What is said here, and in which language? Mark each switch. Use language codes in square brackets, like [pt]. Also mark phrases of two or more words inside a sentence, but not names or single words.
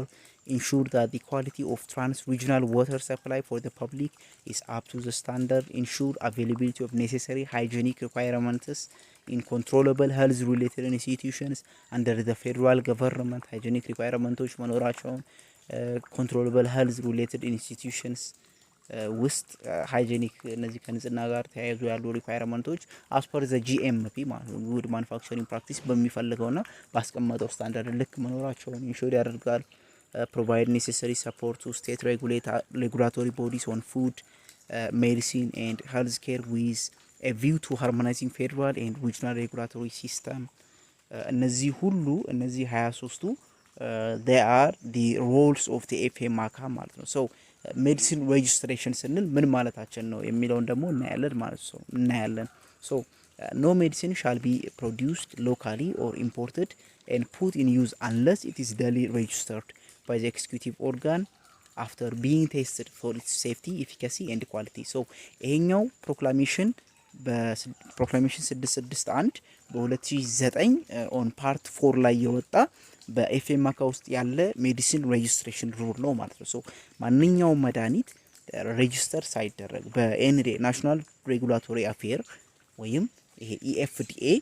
[en] Ensure that the quality of trans-regional water supply for the public is up to the standard. Ensure availability of necessary hygienic requirements in controllable health-related institutions under the federal government. Hygienic requirements መኖራቸውን controllable health-related institutions [am] ውስጥ ሃይጂኒክ እነዚህ ከንጽህና ጋር ተያይዞ ያሉ ሪኳየርመንቶች [en] as per the GMP [am] ማለት ነው [en] good manufacturing practice [am] በሚፈልገውና ባስቀመጠው ስታንዳርድ ልክ መኖራቸውን ኢንሹር ያደርጋል። [en] provide necessary support to state regulatory bodies on food, medicine and healthcare with a view to harmonizing federal and regional regulatory system. [am] እነዚህ ሁሉ እነዚህ 23ቱ [en] they are the roles of the FMACA [am] ማለት ነው። [en] so medicine registration [am] ስንል ምን ማለታችን ነው የሚለውን ደግሞ እናያለን ማለት ነው። [en] so no medicine shall be produced locally or imported and put in use unless it is duly registered by the executive organ after being tested for its safety, efficacy and quality. [am] so ይሄኛው ፕሮክላሜሽን በፕሮክላሜሽን 661 በ2009 [en] on part 4 [am] ላይ የወጣ በኤፍኤምአካ ውስጥ ያለ [en] medicine registration rule [am] ነው ማለት ነው። ሶ ማንኛውም መድኃኒት ሬጂስተር ሳይደረግ በኤንዲኤ [en] national regulatory affair [am] ወይም ይሄ ኢኤፍዲኤ